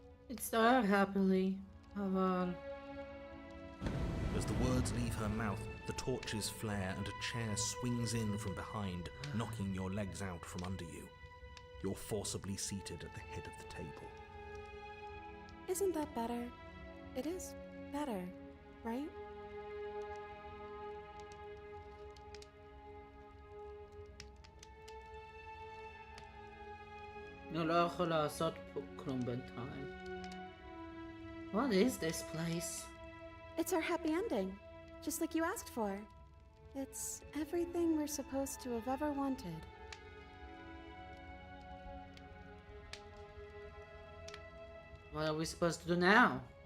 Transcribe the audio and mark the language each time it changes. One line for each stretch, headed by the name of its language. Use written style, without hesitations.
Hebrew: מצטער happily, אבל...
English: The As the words leave her mouth, the torches flare and a chair swings in from behind, knocking your legs out from under you. You're forcibly seated at the head of the table. Isn't that better? It is better, right?
Hebrew: אני לא יכול לעשות פה כלום בינתיים.
English: What is this place? It's our happy ending, just like you asked for. It's everything we're supposed to have ever wanted. What are we supposed to do now?